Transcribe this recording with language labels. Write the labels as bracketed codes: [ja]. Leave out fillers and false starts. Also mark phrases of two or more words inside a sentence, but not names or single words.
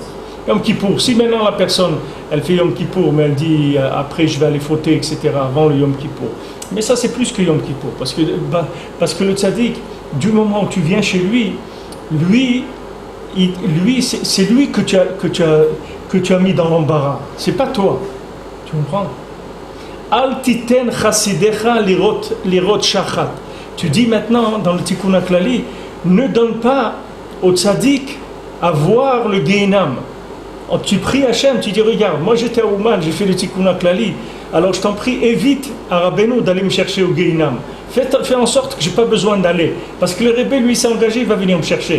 [fr] Yom Kippour, si maintenant la personne, elle fait Yom Kippour, mais elle dit après je vais aller fauter, etc., avant le Yom Kippour. Mais ça c'est plus que Yom Kippour, parce que le tzaddik, du moment où tu viens chez lui, c'est lui que tu as mis dans l'embarras. C'est pas toi. Tu comprends? [he] אל תתן חסידיך לראות שחת. [fr] Tu dis maintenant dans le Tikkun HaKlali, ne donne pas au tzaddik à voir le Gehinam. Tu pries Hachem, tu dis regarde, moi j'étais à Ouman, j'ai fait le Tikkun HaKlali, alors je t'en prie, évite à Rabbeinu d'aller me chercher au Gehinam. Fais en sorte que je n'ai pas besoin d'aller. Parce que le Rebbe, lui, s'est engagé, il va venir me chercher.